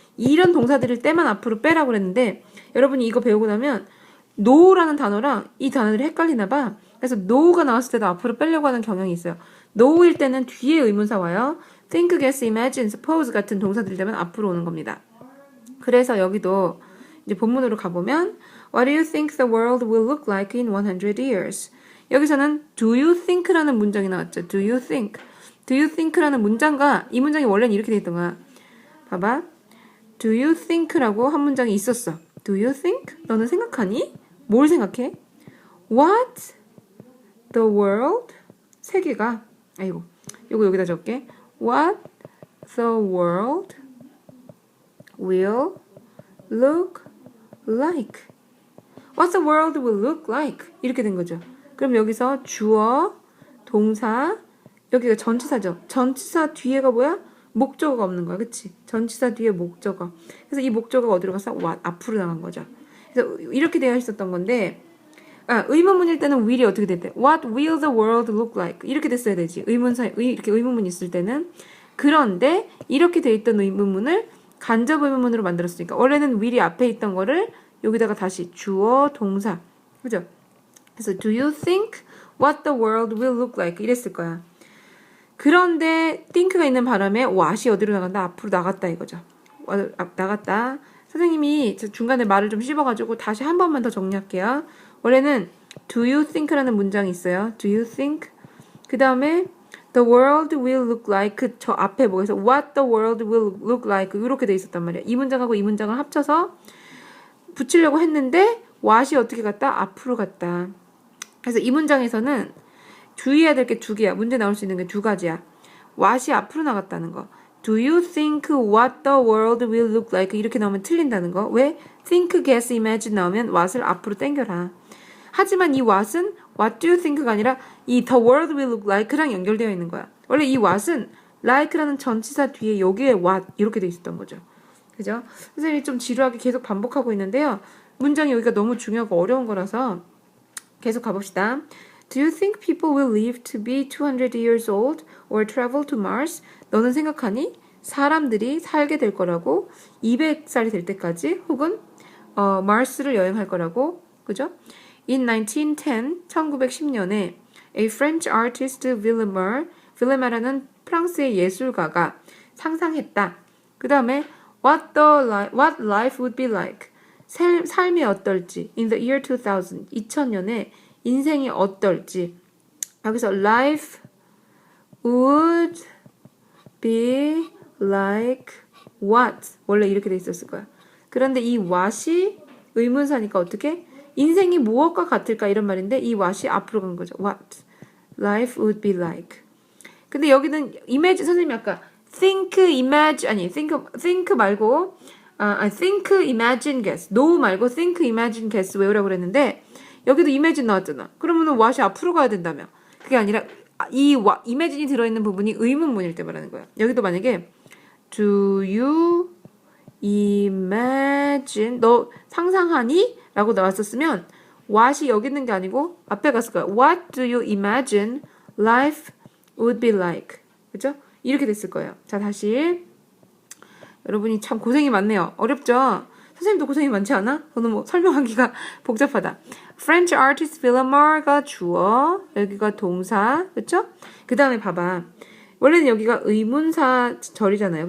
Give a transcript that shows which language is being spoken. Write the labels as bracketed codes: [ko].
[ko] 이런 동사들일 때만 앞으로 빼라고 그랬는데, 여러분이 이거 배우고 나면 no라는 단어랑 이 단어들이 헷갈리나 봐. 그래서 no가 나왔을 때도 앞으로 빼려고 하는 경향이 있어요. no일 때는 뒤에 의문사 와요. think, guess, imagine, suppose 같은 동사들이 되면 앞으로 오는 겁니다. 그래서 여기도 이제 본문으로 가보면 [en] What do you think the world will look like in 100 years? [ko] 여기서는 do you think라는 문장이 나왔죠. [en] do you think. [ko] do you think라는 문장과 이 문장이 원래는 이렇게 돼 있던 거야. 봐봐. do you think라고 한 문장이 있었어. [en] do you think? [ko] 너는 생각하니? 뭘 생각해? [en] What the world? [ko] 세계가 아이고 요거 여기다 적을게. [en] What the world will look like. What the world will look like. [ko] 이렇게 된 거죠. 그럼 여기서 주어, 동사, 여기가 전치사죠. 전치사 뒤에가 뭐야? 목적어가 없는 거야. 그치? 전치사 뒤에 목적어. 그래서 이 목적어가 어디로 갔어? what, 앞으로 나간 거죠. 그래서 이렇게 되어 있었던 건데, 의문문일 때는 will이 어떻게 됐대? [en] What will the world look like? [ko] 이렇게 됐어야 되지. 이렇게 의문문이 있을 때는. 그런데 이렇게 돼 있던 의문문을 간접 의문문으로 만들었으니까 원래는 will이 앞에 있던 거를 여기다가 다시 주어, 동사. 그죠? [en] 그래서 do you think what the world will look like? [ko] 이랬을 거야. 그런데 think가 있는 바람에 what이 어디로 나간다? 앞으로 나갔다 이거죠. 나갔다. 선생님이 중간에 말을 좀 씹어가지고 다시 한 번만 더 정리할게요. 원래는 do you think라는 문장이 있어요. [en] do you think? 그 다음에 the world will look like 저 앞에 뭐에서 what the world will look like [ko] 이렇게 돼 있었단 말이야. 이 문장하고 이 문장을 합쳐서 붙이려고 했는데 what이 어떻게 갔다? 앞으로 갔다. 그래서 이 문장에서는 주의해야 될 게 두 개야. 문제 나올 수 있는 게 두 가지야. what이 앞으로 나갔다는 거. [en] Do you think what the world will look like? [ko] 이렇게 나오면 틀린다는 거. 왜? think, guess, imagine 나오면 what을 앞으로 당겨라. 하지만 이 what은 what do you think가 아니라 이 [en] the world will look like [ko] 랑 연결되어 있는 거야. 원래 이 what은 like라는 전치사 뒤에 여기에 what 이렇게 돼 있었던 거죠. 그죠? 선생님이 좀 지루하게 계속 반복하고 있는데요. 문장이 여기가 너무 중요하고 어려운 거라서 계속 가봅시다. [en] Do you think people will live to be 200 years old or travel to Mars? [ko] 너는 생각하니? 사람들이 살게 될 거라고 200살이 될 때까지 혹은 마르스를 여행할 거라고 그죠? [en] In 1910, 1910년에 a French artist Villemara는 [ko] 프랑스의 예술가가 상상했다. [en] 그 다음에 what life would be like. [ko] 삶이 어떨지. [en] In the year 2000, [ko] 2000년에 인생이 어떨지. [en] 여기서 life would be like what. [ko] 원래 이렇게 돼 있었을 거야. 그런데 이 what이 의문사니까 어떻게? 인생이 무엇과 같을까 이런 말인데 이 what이 앞으로 간 거죠. [en] What life would be like. [ko] 근데 여기는 imagine 선생님이 아까 think, imagine 아니 think 말고 think, imagine, guess. no 말고 think, imagine, guess 외우라고 그랬는데 여기도 imagine 나왔잖아. 그러면은 what이 앞으로 가야 된다며. 그게 아니라 이 imagine이 들어있는 부분이 의문문일 때 말하는 거야. 여기도 만약에 do you imagine 너 상상하니? 라고 나왔었으면 what이 여기 있는 게 아니고 앞에 갔을 거야. [en] What do you imagine life would be like? [ko] 그죠? 이렇게 됐을 거예요. 자, 다시 여러분이 참 고생이 많네요. 어렵죠? 선생님도 고생이 많지 않아? 저는 뭐 설명하기가 복잡하다. French artist Villemara가 주어, 여기가 동사, 그쵸? 그 다음에 봐봐. 원래는 여기가 의문사 절이잖아요.